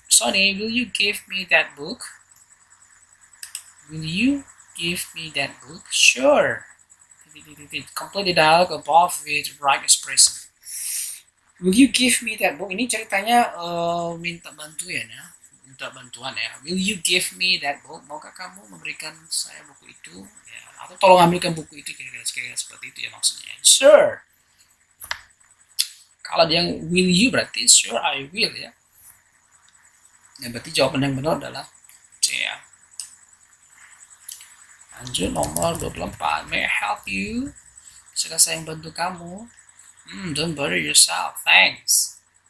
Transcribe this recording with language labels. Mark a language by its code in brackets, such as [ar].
[en] Sonny, will you give me that book? Will you give me that book? Sure. Complete the dialogue above with right expression. Will you give me that book? [id] Ini ceritanya minta bantuan ya. [en] Will you give me that book? [id] Maukah kamu memberikan saya buku itu? Ya, atau tolong ambilkan buku itu, kira-kira seperti itu ya maksudnya. Sure. Kalau dia will you berarti [en] sure I will [id] ya. Ya berarti jawaban yang benar adalah C ya. Lanjut nomor 24. [en] May I help you? [id] Bisakah saya bantu kamu? [en] Don't bother yourself, thanks.